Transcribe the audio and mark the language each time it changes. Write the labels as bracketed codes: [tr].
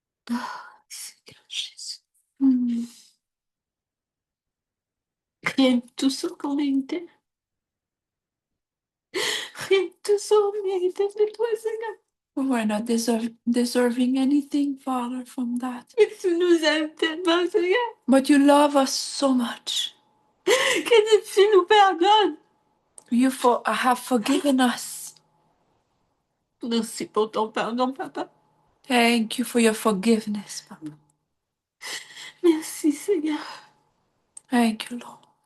[fr] Ah, Seigneur Jésus. Rien de tout ça qu'on méritait. Rien de tout ça on méritait de toi, Seigneur. [en] We're not deserving anything, Father, from that. [fr] Mais tu nous aimes tellement, Seigneur. [en] But you love us so much. [fr] Que tu nous pardonnes. [en] You have forgiven us. [fr] Merci pour ton pardon, Papa. [en] Thank you for your forgiveness, Papa. [fr] Merci, Seigneur. [en] Thank you, Lord.